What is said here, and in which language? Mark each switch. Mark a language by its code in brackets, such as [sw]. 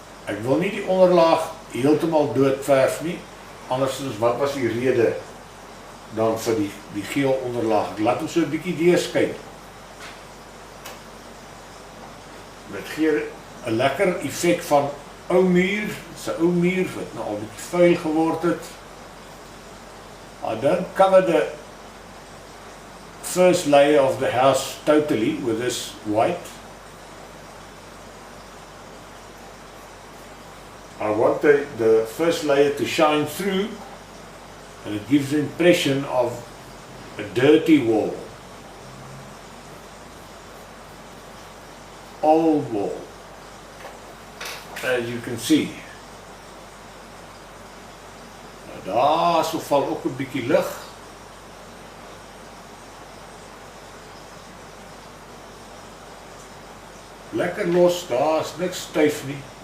[af] Ek wil nie die onderlaag heeltemal dood verf nie, anders wat was die rede dan vir die geel onderlaag. Ek laat hom so 'n bietjie deurskyn. Dit gee 'n lekker effek van ou muur, se ou muur wat nou al bietjie vuil geword het. [en] Dan cover the first layer of the house totally with this white. I want the first layer to shine through, and it gives the impression of a dirty wall, old wall, as you can see. [af] Nou daar so val ook 'n bietjie lig. Lekker los, daar is niks styf nie.